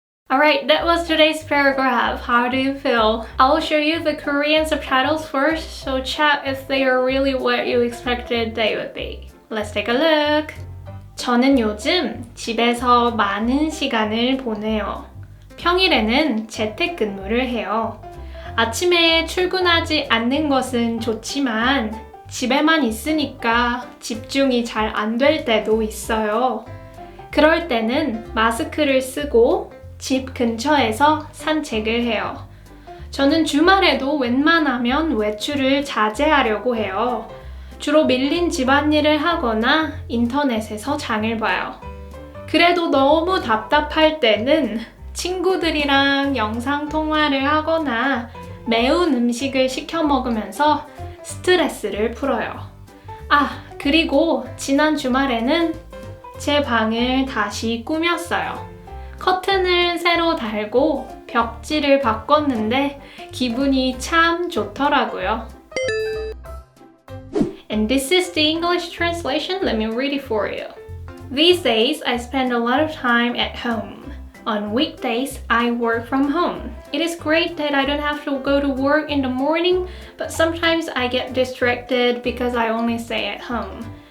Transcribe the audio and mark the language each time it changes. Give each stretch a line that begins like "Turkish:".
English: Alright, that was today's paragraph. How do you feel? I'll show you the Korean subtitles first, so check if they are really what you expected they would be. Let's take a look.
Korean: 저는 요즘 집에서 많은 시간을 보내요. 평일에는 재택근무를 해요. 아침에 출근하지 않는 것은 좋지만 집에만 있으니까 집중이 잘 안 될 때도 있어요. 그럴 때는 마스크를 쓰고 집 근처에서 산책을 해요. 저는 주말에도 웬만하면 외출을 자제하려고 해요. 주로 밀린 집안일을 하거나 인터넷에서 장을 봐요. 그래도 너무 답답할 때는 친구들이랑 영상통화를 하거나 매운 음식을 시켜 먹으면서 스트레스를 풀어요. 그리고 지난 주말에는 제 방을 다시 꾸몄어요. 커튼을 새로 달고 벽지를 바꿨는데 기분이 참 좋더라고요.
English: And this is the English translation. Let me read it for you. These days, I spend a lot of time at home. On weekdays, I work from home. It is great that I don't have to go to work in the morning, but sometimes I get distracted because I only stay at home.